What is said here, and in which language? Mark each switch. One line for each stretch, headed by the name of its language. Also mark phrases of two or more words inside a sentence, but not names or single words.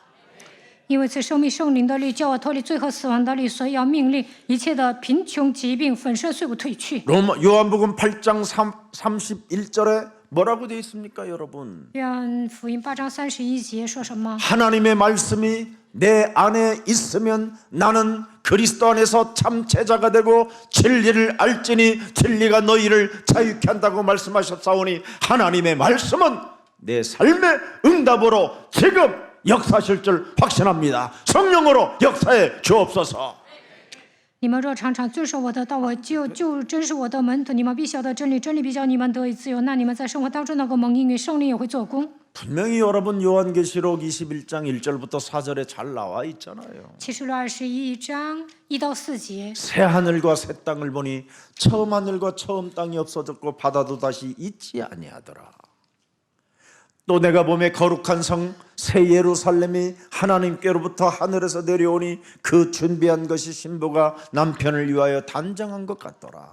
Chinese: 因为此生命圣灵的律叫我脱离罪和死亡的律，所以要命令一切的贫穷、疾病、粉身碎骨退去。
Korean: 요한복음 8장 31절에 뭐라고 되어 있습니까, 여러분?
Chinese: 约翰福音8章31节说什么？
Korean: 하나님의 말씀이 내 안에 있으면 나는 그리스도 안에서 참 제자가 되고 진리를 알지니 진리가 너희를 자유케 한다고 말씀하셨사오니 하나님의 말씀은 내 삶의 응답으로 지금 역사하실 줄 확신합니다. 성령으로 역사해 주옵소서.
Chinese: 你们若常常遵守我的道，我就真是我的门徒。你们必晓得真理，真理必叫你们得以自由。那你们在生活当中能够蒙应允，圣灵也会做工。
Korean: 분명히 여러분 요한계시록 21장 1절부터 4절에 잘 나와 있잖아요.
Chinese: 启示录21章1到4节。
Korean: 새 하늘과 새 땅을 보니 처음 하늘과 처음 땅이 없어졌고 바다도 다시 있지 아니하더라. 또 내가 보매 거룩한 성 새 예루살렘이 하나님께로부터 하늘에서 내려오니 그 준비한 것이 신부가 남편을 위하여 단장한 것 같더라.